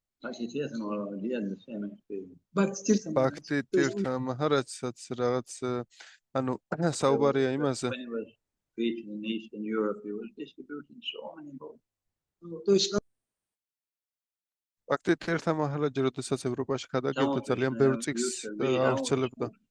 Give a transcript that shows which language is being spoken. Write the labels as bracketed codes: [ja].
[en] Bhakti-tirtha Maharaj, he had the same experience. Bhakti-tirtha Maharaj. [ka] ბაქთი თირთა მაჰარაჯსაც რაღაც ანუ საუბარია იმაზე, [en] When he was preaching in Eastern Europe, he was distributing so many books. [ru] То есть [ka] ბაქთი თირთა მაჰარაჯი როდესაც ევროპაში გადაგებდა, ძალიან ბევრ წიგს ავრცელებდა.